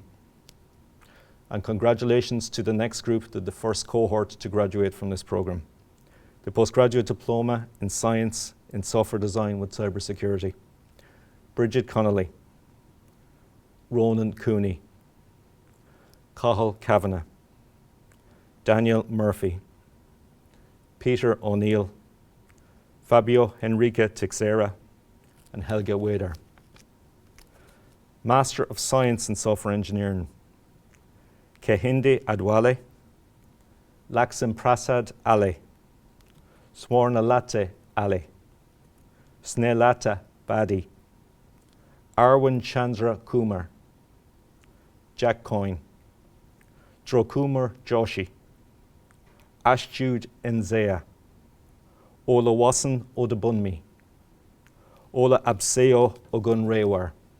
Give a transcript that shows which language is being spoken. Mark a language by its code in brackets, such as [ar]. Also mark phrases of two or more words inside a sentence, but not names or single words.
[en] And congratulations to the next group, the first cohort to graduate from this programme. The Postgraduate Diploma in Science in Software Design with Cybersecurity, Bridget Connolly, Ronan Cooney, Cathal Kavanagh, Daniel Murphy, Peter O'Neill, Fabio Henrique Tixera, and Helga Wader. Master of Science in Software Engineering, Kehinde Adwale, Lakshim Prasad Ale, Swarnalate Ale, Snelata Badi, Arwin Chandra Kumar, Jack Coyne, Drokumar Joshi, Ashjude Nzea, Ola Wasson Odabunmi, Ola Abseo Ogunrewar,